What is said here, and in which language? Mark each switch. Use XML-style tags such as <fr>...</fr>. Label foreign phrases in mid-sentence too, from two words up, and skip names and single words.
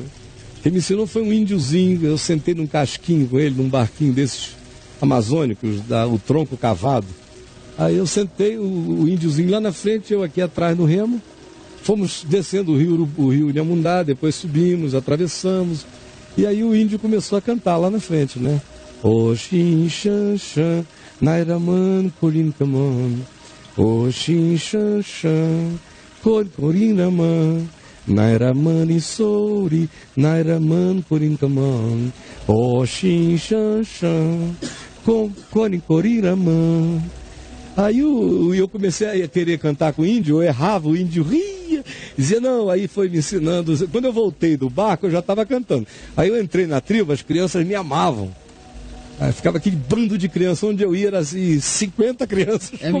<pt>Quem me ensinou foi um índiozinho. Eu sentei num casquinho com ele, num barquinho desses amazônicos, o tronco cavado. Aí eu sentei o índiozinho lá na frente, eu aqui atrás no remo. Fomos descendo o rio Inhamundá, depois subimos, atravessamos. E aí o índio começou a cantar lá na frente, né? Oxin, xan, xan, nairaman, corim, camam. Oxin, xan, xan, corim, naman. Nairaman, isouri, nairaman, corim, camam. Oxin, xan, xan, corim, naman. Aí eu comecei a querer cantar com o índio, eu errava, o índio ria, dizia não, aí foi me ensinando. Quando eu voltei do barco, eu já estava cantando. Aí eu entrei na tribo, as crianças me amavam. Aí ficava aquele bando de crianças, onde eu ia, era assim, 50 crianças comigo.</pt>